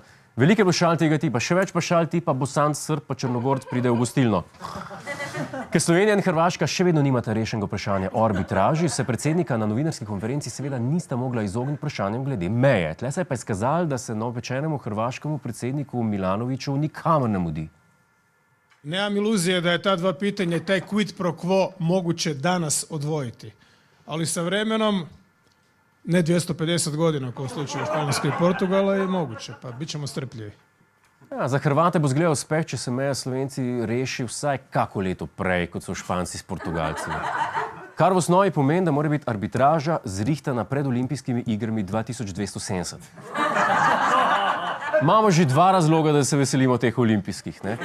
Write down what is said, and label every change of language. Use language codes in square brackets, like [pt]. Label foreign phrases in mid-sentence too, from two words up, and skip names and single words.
[sl] Veliko je bilo šal tega tipa, še več pa šal tipa Bosanc, Srb pa Črnogorc pride v gostilno. Ker Slovenija in Hrvaška še vedno nimata rešenega vprašanja o arbitraži, se predsednika na novinarski konferenci seveda nista mogla izogniti vprašanjem glede meje. Tle se je pa izkazalo, da se novopečenemu hrvaškemu predsedniku Milanoviću nikamor ne mudi. [hr] Nemam iluzije da je ta dva pitanja i taj [la] quid pro quo [hr] moguće danas odvojiti. Ali sa vremenom, ne 250 godina kao u slučaju Španjolske i Portugala, je moguće, pa bit ćemo strpljivi. [sl] Ja, za Hrvate bo zgledal uspeh, če se meja Slovenci reši vsaj kako leto prej, kot so Španci s Portugalci. Kar v osnovi pomeni, da mora biti arbitraža zrihtana pred olimpijskimi igrami 2270. Imamo že 2 razloga, da se veselimo teh olimpijskih, ne?